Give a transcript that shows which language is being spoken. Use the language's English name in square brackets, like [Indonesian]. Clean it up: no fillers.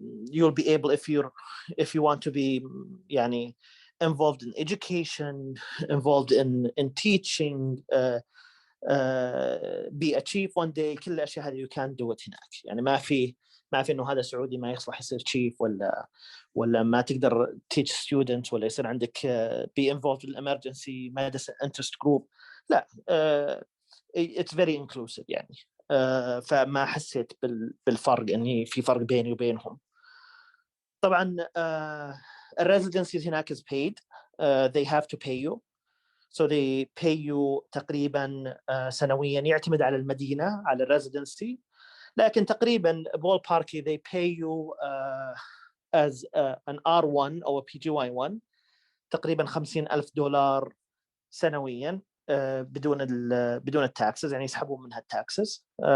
[English] You'll be able, if you want to be يعني involved in education, involved in teaching, be a chief one day. [Arabic] كل الأشياء هذه [English] you can do it هناك. [Arabic] يعني ما في إنه هذا سعودي ما يصلح يصير chief، ولا ما تقدر [English] teach students، [Arabic] ولا يصير عندك [English] be involved in emergency medicine interest group. لا، it's very inclusive يعني. [Arabic] فما حسيت بالفرق إني في فرق بيني وبينهم. طبعا الريزيدنسيز هناك [English] is paid. They have to pay you. So they pay you [Arabic] تقريبا سنويا، يعتمد على المدينة على الريزيدنسي، لكن تقريبا ballpark [English] they pay you as an R1 [Arabic] أو PGY1 تقريبا $50,000 سنويا بدون التاكسز، يعني يسحبون منها التاكسز.